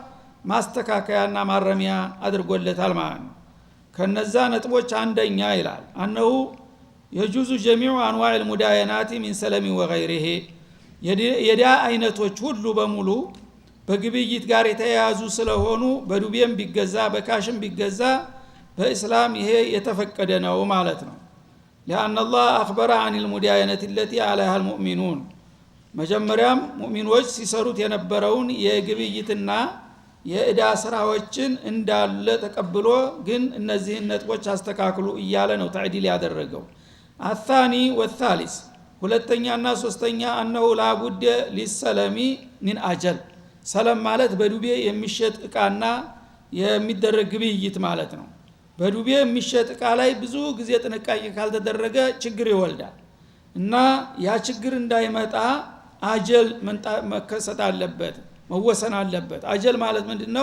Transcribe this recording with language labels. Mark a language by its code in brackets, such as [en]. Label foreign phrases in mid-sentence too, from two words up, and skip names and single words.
[am] ማስተካከያና ማረሚያ አድርጎለታል ማለት ነው። ከነዛ ነጥቦች አንደኛ ይላል [ar] أنه يجوز جميع أنواع المداينات من السلم وغيره፣ [am] የዳ አይነቶች ሁሉ በሙሉ በግብይት ጋር የተያያዙ ስለሆኑ በዱቤም ቢገዛ በካሽም ቢገዛ በእስላም ይሄ የተፈቀደ ነው ማለት [ar] ነው። لأن الله أخبر عن المداينة التي عليها المؤمنون، [am] መጀመሪያም ሙእሚኖች ሲሰሩት የነበረውን የግብይትና የእዳ ስራዎችን እንዳለ ተቀብሎ ግን እነዚህን ነጥቦች አስተካክሉ እያለ ነው ተዕዲል ያደረገው። [ar] الثاني والثالث፣ [am] ሁለተኛና ሶስተኛ [ar] أنه لا بد للسلم من أجل። [am] ሰለም ማለት በዱቤ የሚሸጥ እቃና የሚደረግ ግብይት ማለት ነው። በዱቤ የሚሸጥ እቃ ላይ ብዙ ጊዜ ጥንቃቄ ካልተደረገ ችግር ይወልዳል እና ያ ችግር እንዳይመጣ አጀል መከሰት አለበት፣ መወሰን አለበት። አጀል ማለት ምንድነው?